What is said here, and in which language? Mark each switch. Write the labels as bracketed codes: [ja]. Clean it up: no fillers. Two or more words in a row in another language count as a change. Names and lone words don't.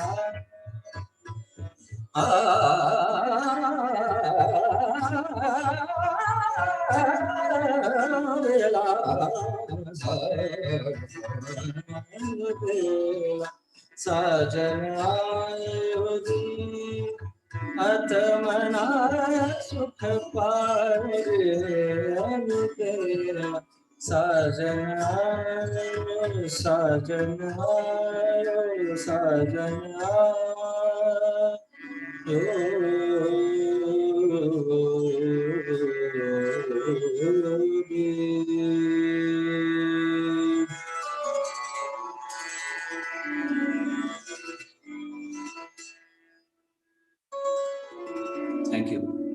[hi] साजन आयो रे अतमना सुख पाए अलबेला साजन आयो, साजन आयो, साजन आयो. [en] Thank you.